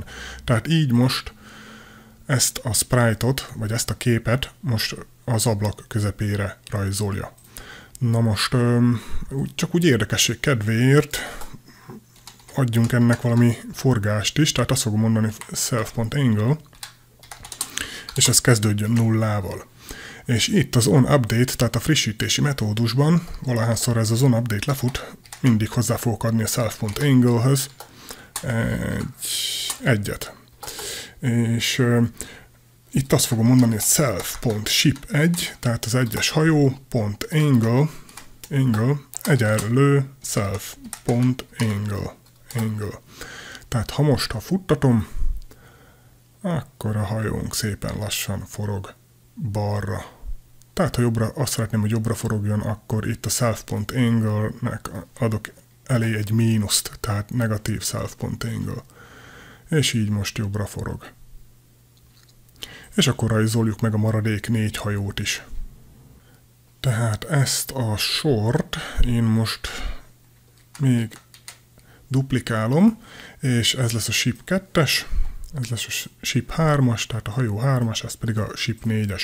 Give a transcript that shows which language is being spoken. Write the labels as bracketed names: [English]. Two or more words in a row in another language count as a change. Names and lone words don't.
[Hungarian] Tehát így most ezt a sprite-ot, vagy ezt a képet most az ablak közepére rajzolja. Na most csak úgy érdekesség kedvéért adjunk ennek valami forgást is, tehát azt fogom mondani self.angle, és ez kezdődjön nullával. És itt az onUpdate, tehát a frissítési metódusban, valahányszor ez az onUpdate lefut, mindig hozzá fogok adni a self.angle-höz egyet. És itt azt fogom mondani, hogy self.ship1, tehát az egyes hajó.angle egyenlő self.angle. Tehát ha futtatom, akkor a hajónk szépen lassan forog balra. Tehát ha jobbra, azt szeretném, hogy jobbra forogjon, akkor itt a self.angle-nek adok elé egy mínuszt, tehát negatív self.angle. És így most jobbra forog. És akkor rajzoljuk meg a maradék 4 hajót is. Tehát ezt a sort én most még duplikálom, és ez lesz a ship 2-es, ez lesz a ship 3-as, tehát a hajó 3-as, ez pedig a ship 4-es.